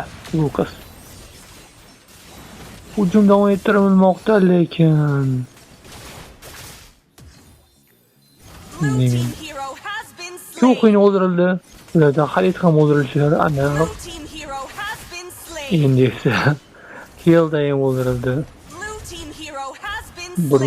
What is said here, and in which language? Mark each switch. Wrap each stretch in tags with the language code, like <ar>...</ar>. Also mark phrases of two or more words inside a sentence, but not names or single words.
<uz>Lukas. Hujum davom ettirilmoqda, lekin</uz> <en>Blue team hero has been</en> <uz>Ko'qin</uz> <en>slain!</en> <uz>o'ldirildi. Ulardan Xalit ham o'ldirishi aniq.</uz> <en>Blue team hero has been slain!</en> <uz>Endi esa Hilda ham o'ldirildi.</uz> <en>Blue team hero has been slain!</en>